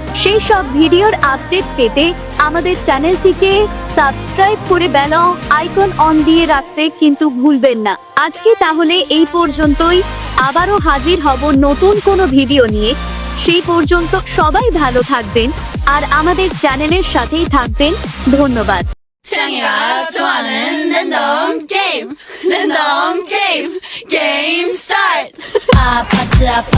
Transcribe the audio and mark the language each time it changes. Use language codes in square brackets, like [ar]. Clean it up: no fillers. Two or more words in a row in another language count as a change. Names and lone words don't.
[bn] সেই সব ভিডিওর আপডেট পেতে আমাদের চ্যানেলটিকে সাবস্ক্রাইব করে [en] bell icon on [bn] দিয়ে রাখতে কিন্তু ভুলবেন না। আজকে তাহলে এই পর্যন্তই, আবারও হাজির হব নতুন কোনো ভিডিও নিয়ে। সেই পর্যন্ত সবাই ভালো থাকবেন আর আমাদের চ্যানেলের সাথেই থাকবেন। ধন্যবাদ। [ko] 창이가 좋아하는 랜덤 게임, 랜덤 게임, 게임 스타트. 아파트